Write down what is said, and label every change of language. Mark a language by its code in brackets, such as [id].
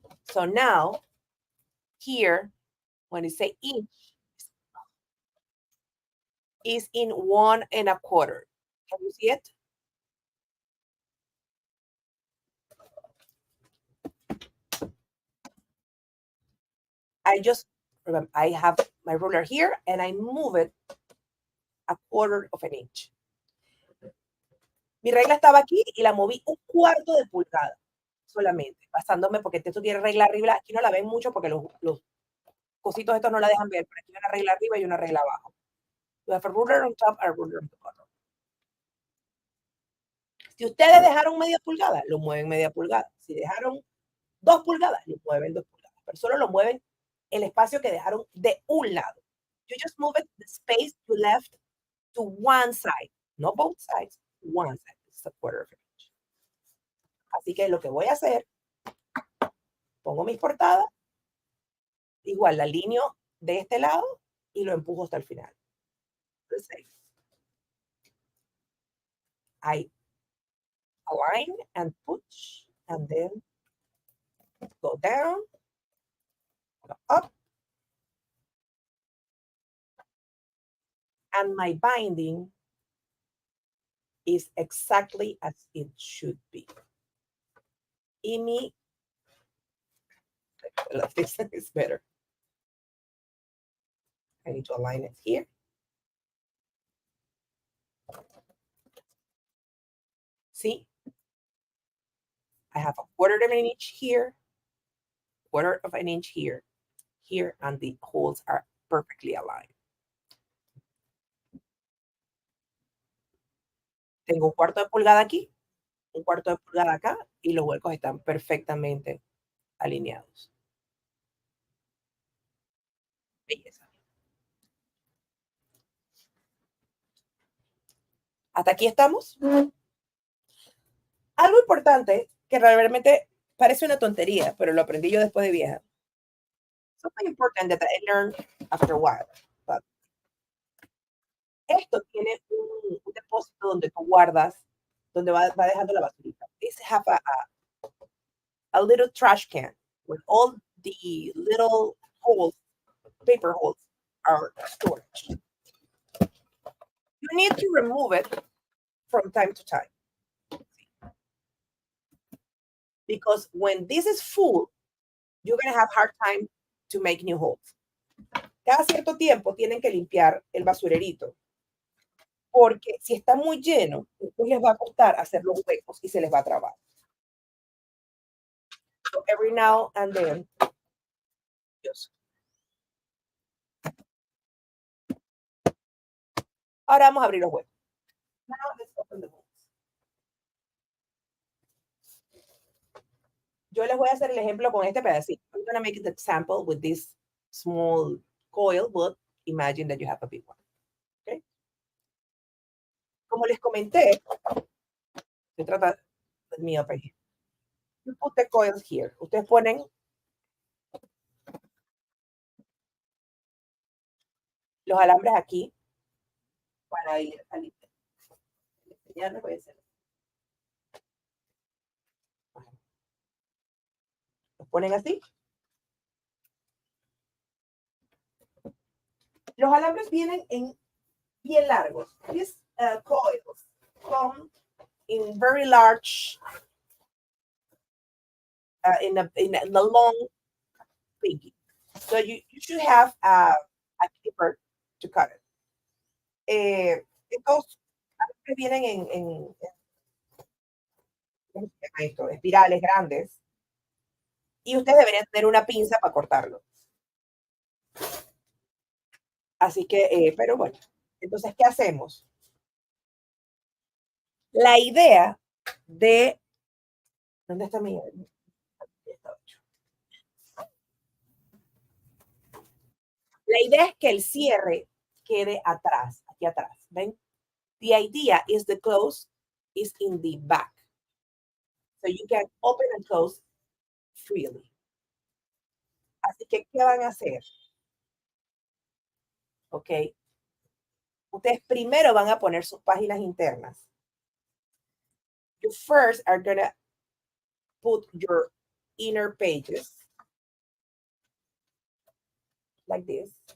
[en] So now, here, when it say inch, is in 1/4. Can you see it? I have my ruler here and I move it 1/4 of an inch. [es] Mi regla estaba aquí y la moví 1/4 de pulgada solamente, basándome, porque esto tiene regla arriba, aquí no la ven mucho porque los cositos estos no la dejan ver, pero aquí hay una regla arriba y una regla abajo. [en] You have a ruler on top and a ruler on the bottom. [es] Si ustedes dejaron media pulgada, lo mueven media pulgada. Si dejaron 2 pulgadas, lo mueven 2 pulgadas. Pero solo lo mueven el espacio que dejaron de un lado. [en] You just move it, the space you left to one side. No both sides, one side. It's 1/4 of an inch. [es] Así que lo que voy a hacer, pongo mis portadas, igual la alineo de este lado y lo empujo hasta el final. [en] I align and push and then go down, go up, and my binding is exactly as it should be. Amy, this is better. I need to align it here. See? I have 1/4 of an inch here, 1/4 of an inch here, and the holes are perfectly aligned. [es] Tengo 1/4 de pulgada aquí, 1/4 de pulgada acá, y los huecos están perfectamente alineados. Belleza. ¿Hasta aquí estamos? Algo importante que realmente parece una tontería, pero lo aprendí yo después de vieja. [en] Something important that I learned after a while. [es] But esto tiene un depósito donde tú guardas, donde va dejando la basurita. [en] This have a little trash can with all the little holes, paper holes are storage. You need to remove it from time to time. Because when this is full, you're going to have hard time to make new holes. [es] Cada cierto tiempo tienen que limpiar el basurerito, porque si está muy lleno, después les va a costar hacer los huecos y se les va a trabar. [en] So every now and then, Dios. [es] Ahora vamos a abrir los huecos. [en] Now let's open the holes. [es] Yo les voy a hacer el ejemplo con este pedacito. [en] I'm going to make the example with this small coil, but imagine that you have a big one. [es] Okay? Como les comenté, se trata del mío, [en] you put the coils here. [es] Ustedes ponen los alambres aquí para ir al ya les voy a hacer. Los ponen así. Los alambres vienen en bien largos. [en] These coils come in very large, in a long thingy. So you should have a clipper to cut it. [es] Estos vienen en espirales grandes y ustedes deberían tener una pinza para cortarlo. Así que, pero bueno, entonces, ¿qué hacemos? La idea de... ¿Dónde está mi...? La idea es que el cierre quede atrás, aquí atrás, ¿ven? [en] The idea is the close is in the back. So you can open and close freely. [es] Así que, ¿qué van a hacer? [en] Ok. [es] Ustedes primero van a poner sus páginas internas. [en] You first are going to put your inner pages like this.